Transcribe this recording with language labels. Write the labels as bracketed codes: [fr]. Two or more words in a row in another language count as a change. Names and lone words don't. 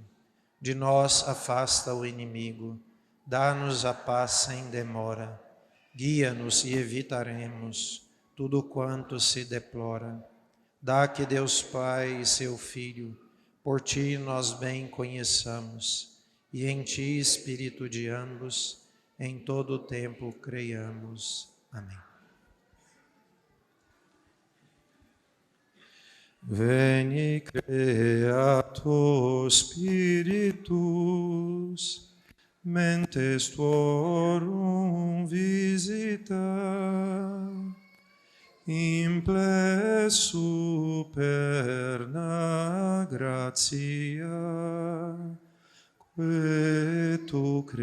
[pt] De nós afasta o inimigo, dá-nos a paz sem demora, guia-nos e evitaremos tudo quanto se deplora. Dá que Deus Pai e seu Filho, por ti nós bem conheçamos, e em ti, Espírito de ambos, em todo o tempo creiamos. Amém. [la] Veni Creator Spiritus, mentes tuorum visita, imple superna gratia, que tu